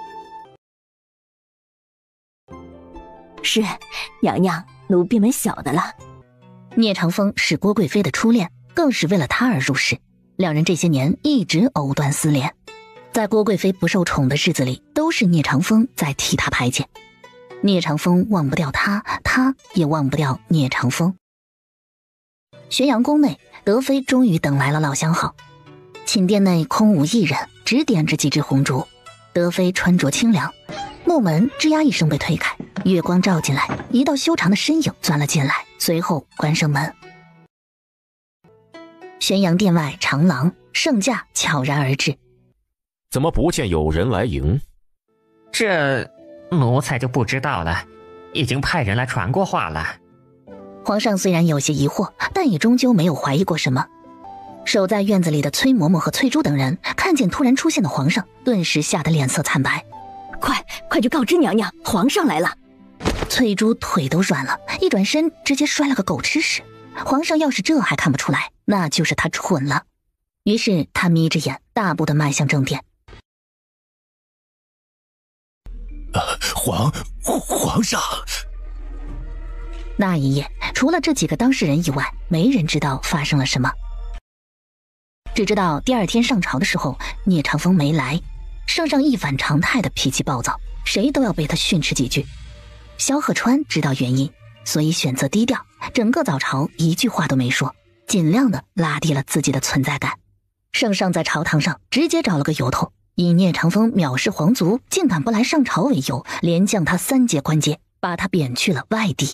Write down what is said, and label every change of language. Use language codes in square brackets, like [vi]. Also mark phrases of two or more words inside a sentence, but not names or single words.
[zh] 是，娘娘，奴闭門曉得了。聂长風是郭貴妃的初戀，更是為了她而入室，兩人這些年一直藕斷絲連。在郭貴妃不受寵的日子裡，都是聂長風在替她排解。聂長風忘不掉她，她也忘不掉聂長風。玄陽宮內，德妃終於等來了老相好。寢殿內空無一人，只點着幾支紅燭。德妃穿着清涼，木門吱呀一聲被推開，月光照進來，一道修長的身影鑽了進來，隨後關上門。玄陽殿外長廊，聖駕悄然而至。怎麼不見有人來迎？這奴才就不知道了，已經派人來傳過話了。皇上雖然有些疑惑，但也終究沒有懷疑過什麼。守在院子裡的崔嬷嬷和翠珠等人看見突然出現的皇上，頓時嚇得臉色慘白。快去告知娘娘，皇上來了。翠珠腿都軟了，一轉身直接摔了個狗吃屎。皇上要是這還看不出來，那就是他蠢了。於是他眯着眼，大步地邁向正殿。皇上。那一夜，除了這幾個當事人以外，沒人知道發生了什麼。只知道第二天上朝的時候，聂長風沒來，聖上一反常態的脾氣暴躁，誰都要被他訓斥幾句。蕭賀川知道原因，所以選擇低調，整個早朝一句話都沒說，盡量的拉低了自己的存在感。聖上在朝堂上直接找了個由頭，以聂長風藐視皇族，竟敢不來上朝為由，連降他3階官階，把他貶去了外地。